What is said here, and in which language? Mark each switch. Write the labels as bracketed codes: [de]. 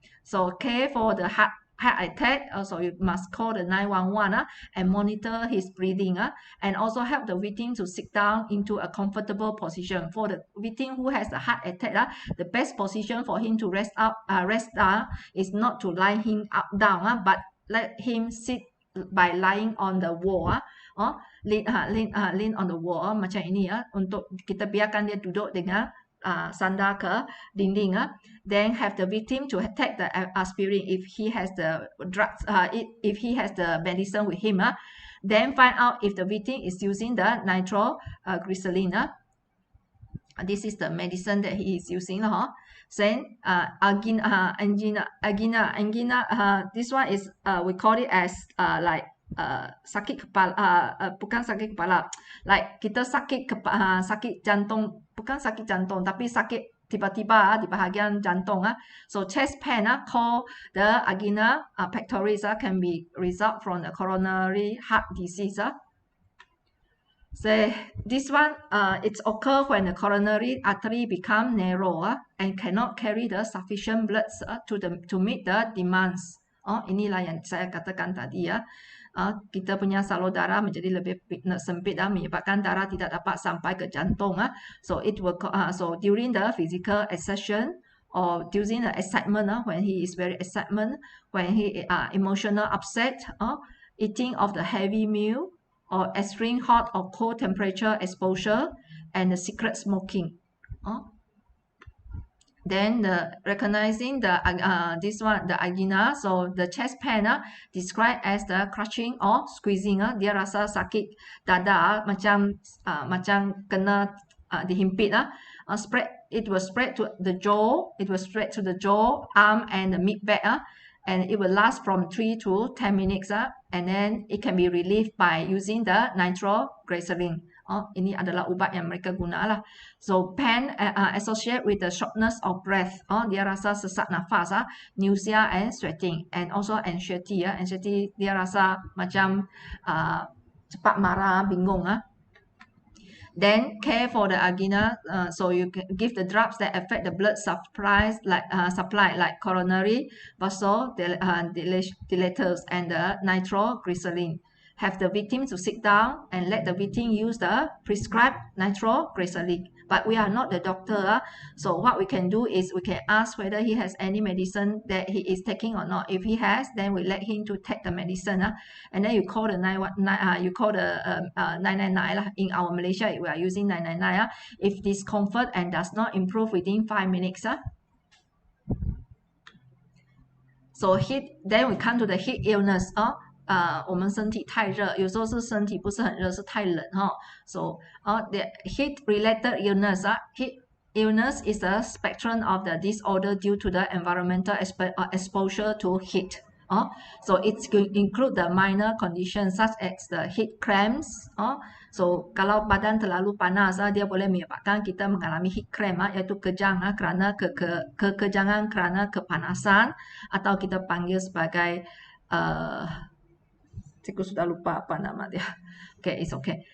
[en] So care for the heart attack, so you must call the 911 and monitor his breathing and also help the victim to sit down into a comfortable position. For the victim who has a heart attack, the best position for him to rest is not to lie him up down, but let him sit by lying on the wall. Lean on the wall [ms] macam ini untuk kita biarkan dia duduk dengan sandar ke dinding. [en] Then have the victim to take the aspirin if he has the drugs, if he has the medicine with him. Then find out if the victim is using the nitroglycerin. This is the medicine that he is using. Then angina. This one is we call it as like [ms] sakit kepala, bukan sakit kepala, like kita sakit jantung, bukan sakit jantung tapi sakit tiba-tiba di bahagian jantung. [en] So chest pain called the angina pectoris can be result from the coronary heart disease. So this one it's occur when the coronary artery become narrow and cannot carry the sufficient blood to meet the demands. [ms] Inilah yang saya katakan tadi kita punya salur darah menjadi lebih sempit menyebabkan darah tidak dapat sampai ke jantung. [en] So it will so during the physical exertion or during the excitement, when he is very excitement, when he emotional upset, eating of the heavy meal or extreme hot or cold temperature exposure and the cigarette smoking. Then recognizing the this one, the angina, so the chest pain described as the crushing or squeezing. [ms] Dia rasa sakit dada macam kena dihimpit. [en] It will spread to the jaw. It will spread to the jaw, arm, and the mid back. And it will last from 3 to 10 minutes. And then it can be relieved by using the nitroglycerin. [ms] Ini adalah ubat yang mereka guna lah. [en] So pain associated with the shortness of breath. [ms] Dia rasa sesak nafas, [en] nausea and sweating, and also anxiety. [ms] Anxiety dia rasa macam cepat marah, bingung. [en] Then care for the angina. So you can give the drugs that affect the blood supply, like coronary vasodilators and the nitroglycerin. Have the victim to sit down and let the victim use the prescribed nitroglycerin. But we are not the doctor, so what we can do is we can ask whether he has any medicine that he is taking or not. If he has, then we let him to take the medicine, and then you call the 999. In our Malaysia, we are using 999. If discomfort and does not improve within 5 minutes. So then we come to the heat illness. [zh] 我们身体太热，有时候是身体不是很热，是太冷 [en] So the heat related illness. Heat illness is a spectrum of the disorder due to the environmental exposure to heat. So it include the minor conditions such as the heat cramps. [ms] So kalau badan terlalu panas, dia boleh menyebabkan kita mengalami heat cramp, iaitu kejang kerana kekejangan kerana kepanasan, atau kita panggil sebagai saya sudah lupa apa nama dia. [en] Okay, it's okay.